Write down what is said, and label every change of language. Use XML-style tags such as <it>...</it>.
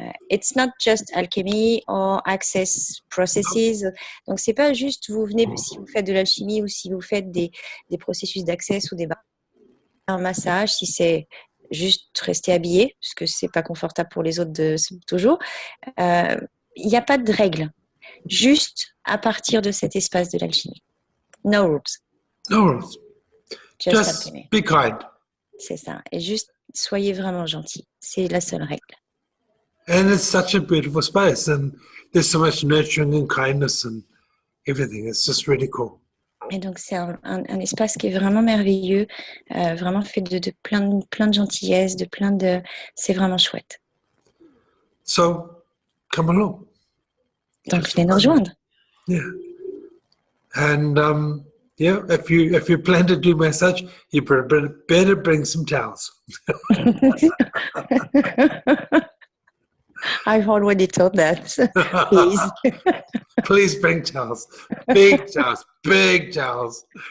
<en>It's not just alchemy or access processes.</en> <fr>Donc, c'est pas juste vous venez si vous faites de l'alchimie ou si vous faites des processus d'access ou un massage, si c'est juste rester habillé, parce que c'est pas confortable pour les autres toujours. Il n'y a pas de règles, juste à partir de cet espace de l'alchimie.</fr> <en>No rules. No rules. Just be kind.</en> <fr>C'est ça. Et juste, soyez vraiment gentils. C'est la seule règle.</fr> <en>And it's such a beautiful space. And there's so much nurturing and kindness and everything. It's just really cool.</en> <fr>Et donc, c'est un espace qui est vraiment merveilleux, vraiment fait de plein de gentillesse, c'est vraiment chouette.</fr> <en>So, come along.</en> <fr>Donc, venez nous rejoindre.</fr> <en>Yeah. And yeah, if you plan to do massage, you better bring some towels. I've already told that. Please. Please bring towels. Big towels. Big towels.</en>